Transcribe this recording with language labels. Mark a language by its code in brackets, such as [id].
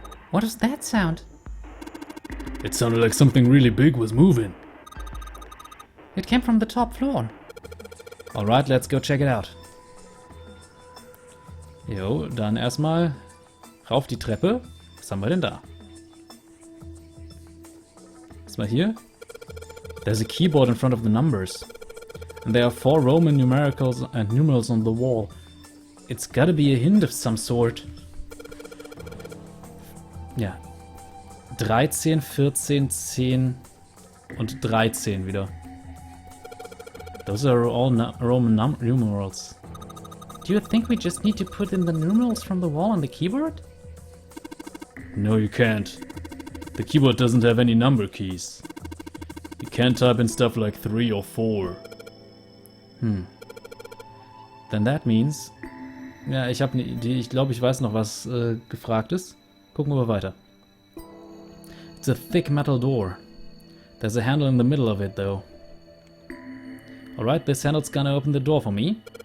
[en] What was that sound? It sounded like something really big was moving. It came from the top floor. Alright, let's go check it out. [de] Jo, dann erstmal rauf die Treppe. Was haben wir denn da? Erstmal hier. [en] There's a keyboard in front of the numbers. And there are 4 Roman numerals on the wall. It's gotta be a hint of some sort. [de] Ja. 13, 14, 10 und 13 wieder. [en] Those are all Roman numerals. Do you think we just need to put in the numerals from the wall on the keyboard? No, you can't. The keyboard doesn't have any number keys. You can't type in stuff like 3 or 4. Then that means... [de] Ja, ich habe eine Idee. Ich glaube, ich weiß noch, was gefragt ist. Gucken wir weiter. [en] It's a thick metal door. There's a handle in the middle of it, though. Alright, this handle's gonna open the door for me.